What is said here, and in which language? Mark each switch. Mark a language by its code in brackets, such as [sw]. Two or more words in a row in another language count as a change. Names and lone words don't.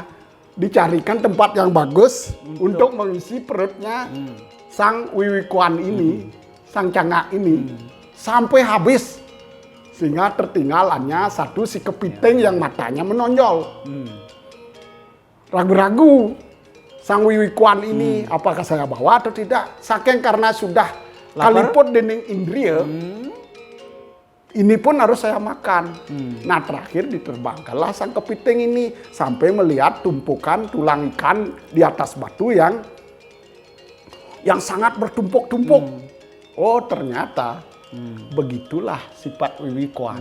[id] Dicarikan tempat yang bagus untuk mengisi perutnya sang wiwikuan ini, sang cangak ini sampai habis. Sehingga tertinggal hanya satu si kepiting yang matanya menonjol. Ragu-ragu sang wiwikuan ini apakah saya bawa atau tidak. Saking karena sudah Lapar? [ban] kaliput dening indria, [id] ini pun harus saya makan. Nah terakhir diterbangkanlah sang kepiting ini sampai melihat tumpukan tulang ikan di atas batu yang sangat bertumpuk-tumpuk. Oh ternyata begitulah sifat wiwikuan.